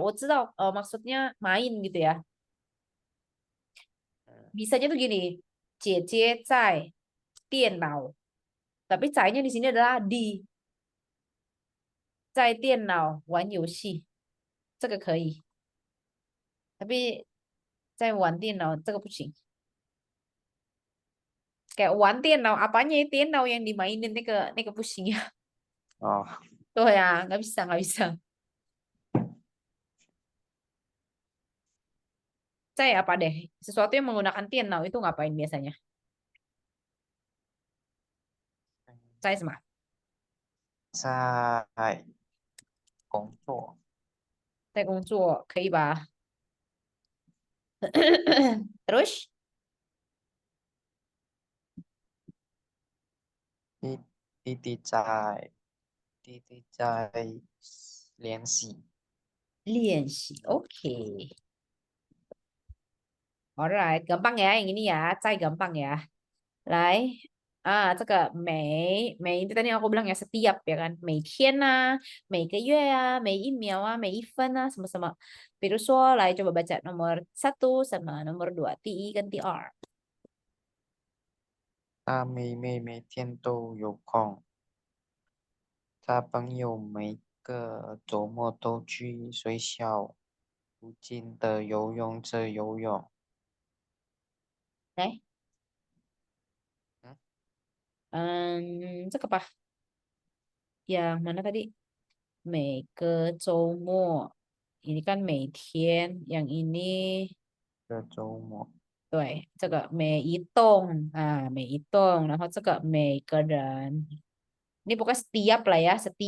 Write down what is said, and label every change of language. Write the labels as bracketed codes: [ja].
[zh] 我知道， [id] maksudnya main gitu ya. 嗯 Bisanya tuh gini, [zh] 姐姐在电脑, [id] tapi 在nya di sini adalah di [zh] 在电脑玩游戏，这个可以。 [id] tapi [zh] 在玩电脑这个不行。 [id] Kayak 玩电脑 apanya ya 电脑 yang dimainin [zh] 那个不行呀。哦，对呀， [id] nggak bisa nggak bisa. 在 apa deh? Sesuatu yang menggunakan 电脑 itu ngapain biasanya? [zh] 在什么？在工作。在工作可以吧？ [id] Terus [zh] 弟弟弟在弟在练习。练习，OK。 [id] Alright, gampang ya yang ini ya, cai gampang ya. [zh] 来这个每 [id] itu tadi yang aku bilang ya setiap ya kan, [zh] 每天啊，每个月啊，每一秒啊，每一分啊，什么什么。比如说，来 [id] coba baca nomor 1 sama nomor 2, [zh] 第一跟第二。他每天都有空，他朋友每个周末都去学校附近的游泳池游泳。来，嗯，这个吧， [id] yang mana tadi? [zh] 每个周末, [id] ini kan 每天, yang ini [zh] 这周末对，这个每一栋，然后这个每个人， [id] ini bukan setiap lah ya,